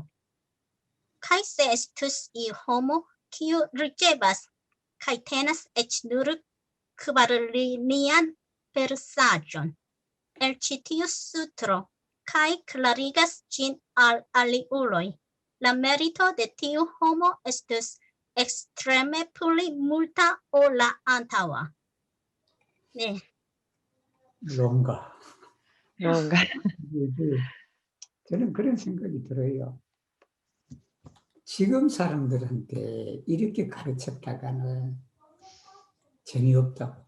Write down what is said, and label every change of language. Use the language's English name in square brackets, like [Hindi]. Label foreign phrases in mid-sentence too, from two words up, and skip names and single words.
[Esperanto] Kaj se estus iu homo, kiu ricevas kaj tenas eĉ nur kvarlinian versaĵon el ĉi tiu sutro kaj klarigas ĝin al aliuloj, la merito de tiu homo estus ekstreme pli multa ol la antaŭa. [Korean] 네. 뭔가. 뭔가. 저는 그런 생각이 들어요. 지금 사람들한테 이렇게 가르쳤다가는 재미없다고.